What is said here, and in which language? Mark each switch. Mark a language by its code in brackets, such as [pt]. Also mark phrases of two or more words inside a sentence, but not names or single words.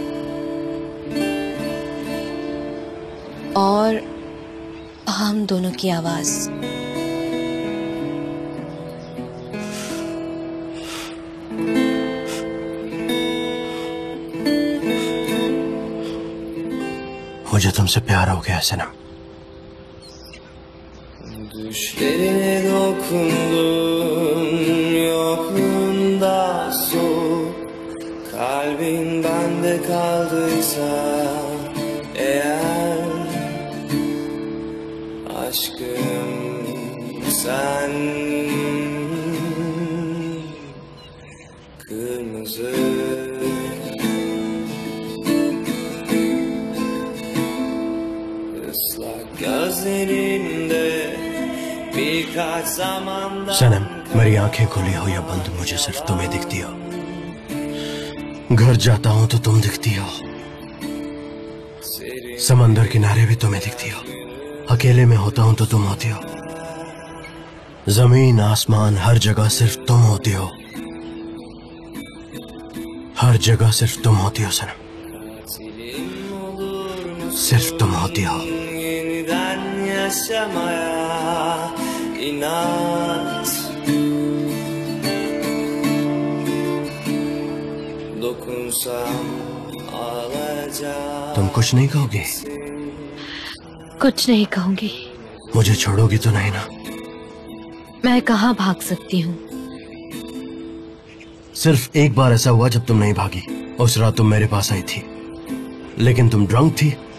[hi] और हम दोनों की आवाज। मुझे तुमसे प्यार हो गया सनम। [tr] Düşlerine dokundum, yokluğunda soğuk. Kalbin bende kaldıysa eğer, aşkım sen kırmızı. Islak gözlerinde birkaç zamandan [hi] सनम, मेरी आंखें खुली हो या बंद, मुझे सिर्फ तुम्हें दिखती हो। घर जाता हूँ तो तुम दिखती हो, समंदर किनारे भी तुम्हें दिखती हो, अकेले में होता हूँ तो तुम होती हो, जमीन आसमान हर जगह सिर्फ तुम होती हो, हर जगह सिर्फ तुम होती हो सनम, सिर्फ तुम होती हो। [tr] yeniden yaşamaya inat. Dokunsam ağlayacağım. [hi] तुम कुछ नहीं कहोगी? कुछ नहीं कहूंगी। मुझे छोड़ोगी तो नहीं ना? मैं कहाँ भाग सकती हूँ? सिर्फ एक बार ऐसा हुआ जब तुम नहीं भागी। उस रात तुम मेरे पास आई थी, लेकिन तुम ड्रंक थी।